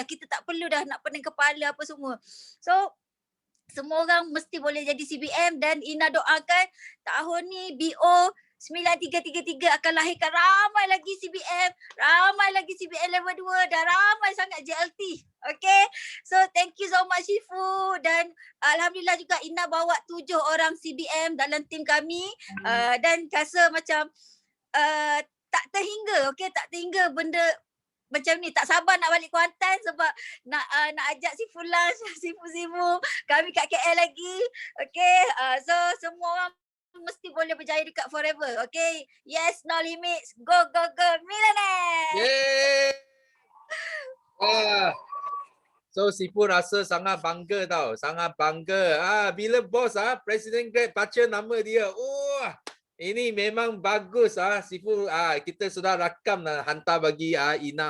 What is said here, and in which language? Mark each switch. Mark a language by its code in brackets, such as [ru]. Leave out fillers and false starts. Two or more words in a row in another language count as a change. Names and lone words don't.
[ms] Kita tak perlu dah nak pening kepala apa semua. So semua orang mesti boleh jadi CBM dan Ina doakan tahun ni BO 9333 akan lahirkan ramai lagi CBM level 2 dan ramai sangat JLT. [en] Okay, so thank you so much [ms] Sifu dan alhamdulillah juga Ina bawa 7 orang CBM dalam tim kami dan rasa macam tak terhingga benda macam ni, tak sabar nak balik Kuantan sebab nak ajak Sifu lunch, Sifu kami kat KL lagi. [en] Okay, so [ms] semua orang mesti boleh berjaya dekat Forever. [en] Okay. Yes, no limits. Go, go, go. Millionaire. Yeay. [ms] So Sifu rasa sangat bangga tau, sangat bangga. Bila bos Presiden Grab baca nama dia, ini memang bagus Sifu. Kita sudah rakam dan hantar bagi Ina.